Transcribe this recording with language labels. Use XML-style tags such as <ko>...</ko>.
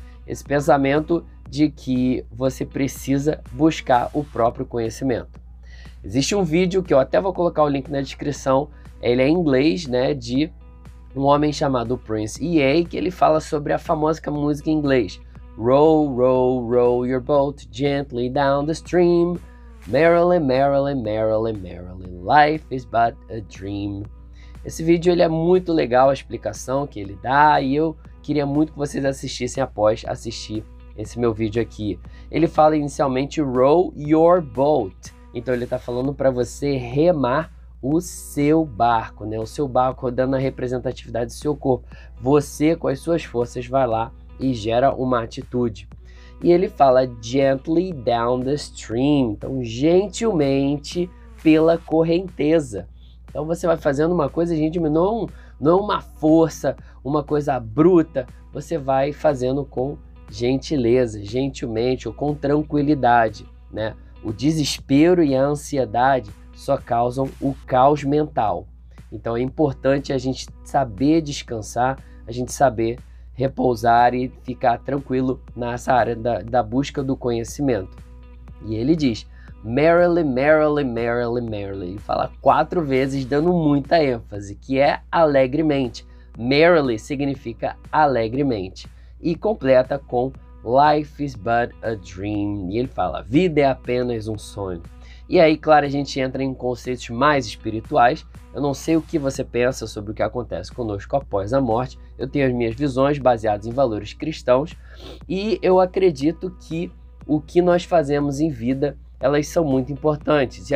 <pt>Esse pensamento de que você precisa buscar o próprio conhecimento. Existe um vídeo que eu até vou colocar o link na descrição, ele é em inglês, né, de um homem chamado Prince E.A., que ele fala sobre a famosa música em inglês.</pt> <en>Row, row, row your boat gently down the stream. Merrily, merrily, merrily, merrily, life is but a dream.</en> <pt>Esse vídeo ele é muito legal, a explicação que ele dá, e eu queria muito que vocês assistissem após assistir esse meu vídeo aqui. Ele fala inicialmente</pt> <en>row your boat,</en> <pt>então ele está falando para você remar o seu barco, né? O seu barco rodando a representatividade do seu corpo. Você, com as suas forças, vai lá e gera uma atitude. E ele fala</pt> <en>gently down the stream,</en> <pt>então gentilmente pela correnteza. Então você vai fazendo uma coisa, gente, não é uma força, uma coisa bruta, você vai fazendo com gentileza, gentilmente ou com tranquilidade, né? O desespero e a ansiedade só causam o caos mental. Então é importante a gente saber descansar, a gente saber repousar e ficar tranquilo nessa área da busca do conhecimento. E ele diz,</pt> <en>merrily, merrily, merrily, merrily.</en> <pt>Ele fala 4 vezes dando muita ênfase, que é alegremente. Merrily significa alegremente. E completa com</pt> <en>life is but a dream.</en> <pt>E ele fala, vida é apenas um sonho. E aí, claro, a gente entra em conceitos mais espirituais. Eu não sei o que você pensa sobre o que acontece conosco após a morte. Eu tenho as minhas visões baseadas em valores cristãos. E eu acredito que o que nós fazemos em vida, elas são muito importantes.</pt>